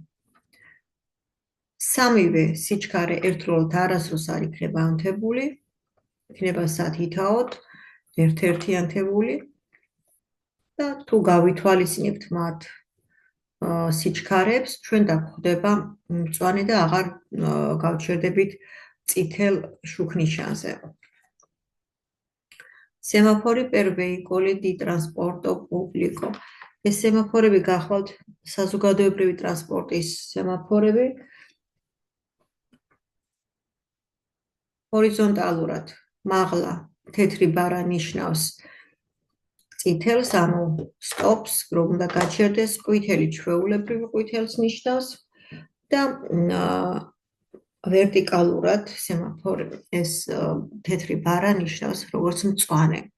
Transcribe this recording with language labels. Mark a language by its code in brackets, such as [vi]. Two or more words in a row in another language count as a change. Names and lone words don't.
[ka] სამივე სიჩქარე ერთდროულად არასდროს არ იქნება ანთებული, იქნება სათითაოდ, ერთ-ერთი ანთებული და თუ გავითვალისწინებთ მათ სიჩქარებს, ჩვენ დაგვხვდება მწვანე და აღარ გავჩერდებით წითელ შუქნიშანზე. [it] Semafori per veicoli di trasporto pubblico. [ka] ეს სემაფორები გახლავთ საზოგადოებრივი ტრანსპორტის სემაფორები. ჰორიზონტალურად მაღლა თეთრი ბარა ნიშნავს წითელს, ანუ სტოპს, რომ უნდა გაჩერდეს, ყვითელი ჩვეულებრივ ყვითელს ნიშნავს და ვერტიკალურად სემაფორი ეს თეთრი ბარა ნიშნავს როგორც მწვანე.